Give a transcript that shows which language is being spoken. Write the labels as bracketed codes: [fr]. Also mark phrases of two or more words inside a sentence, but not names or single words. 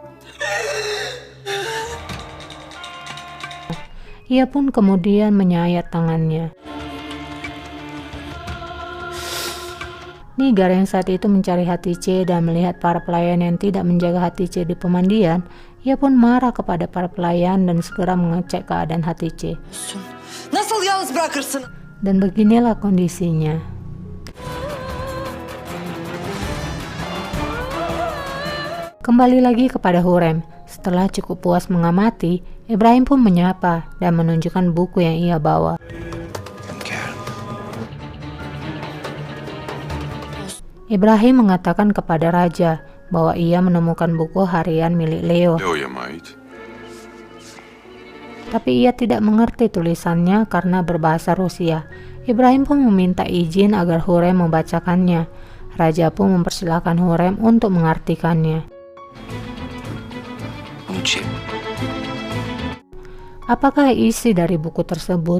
[id] Ia pun kemudian menyayat tangannya. Nigar yang saat itu mencari Hatice dan melihat para pelayan yang tidak menjaga Hatice di pemandian, ia pun marah kepada para pelayan dan segera mengecek keadaan Hatice. [tr] Nasıl yalnız bırakırsın? [id] Dan beginilah kondisinya. Kembali lagi kepada Hurrem. Setelah cukup puas mengamati, Ibrahim pun menyapa dan menunjukkan buku yang ia bawa. [tr] Hünkârım. [id] Ibrahim mengatakan kepada raja bahwa ia menemukan buku harian milik Leo, [tr] Leo'ya mı ait? [id] tapi ia tidak mengerti tulisannya karena berbahasa Rusia. Ibrahim pun meminta izin agar Hurrem membacakannya. Raja pun mempersilahkan Hurrem untuk mengartikannya. Apakah isi dari buku tersebut?